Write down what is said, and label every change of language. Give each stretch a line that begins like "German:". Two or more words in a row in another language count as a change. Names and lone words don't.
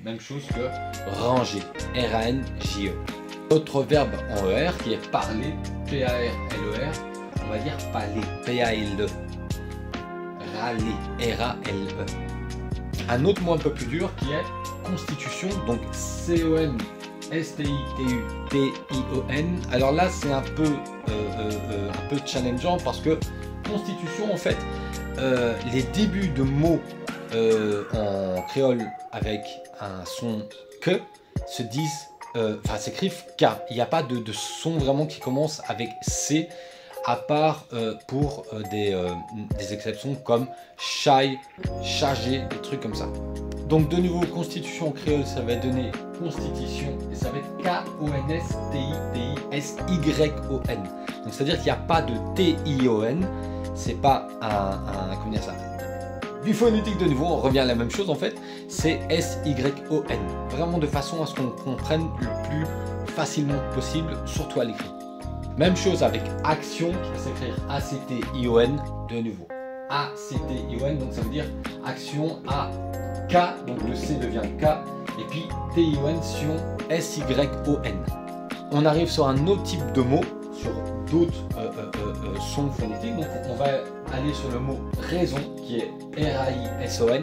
French: Même chose que ranger, R-A-N-J-E. Autre verbe en ER qui est parler, P-A-R-L-E-R. On va dire parler, P-A-L-E, râler, R-A-L-E. Un autre mot un peu plus dur qui est constitution, donc C-O-N-S-T-I-T-U-T-I-O-N. Alors là, c'est un peu challengeant parce que constitution, en fait, les débuts de mots en créole avec un son que se disent, s'écrivent K. Il n'y a pas de son vraiment qui commence avec C. À part pour des exceptions comme shy, chargé, des trucs comme ça. Donc de nouveau, constitution en créole, ça va donner constitution et ça va être K-O-N-S-T-I-T-I-S-Y-O-N. Donc c'est-à-dire qu'il n'y a pas de T-I-O-N, c'est pas comment dire ça, du phonétique de nouveau, on revient à la même chose en fait, c'est S-Y-O-N. Vraiment de façon à ce qu'on comprenne le plus facilement possible, surtout à l'écrit. Même chose avec action qui va s'écrire A-C-T-I-O-N de nouveau. A-C-T-I-O-N, donc ça veut dire action A-K, donc le C devient K, et puis T-I-O-N sur S-Y-O-N. On arrive sur un autre type de mot, sur d'autres sons phonétiques, donc on va aller sur le mot raison qui est R-A-I-S-O-N.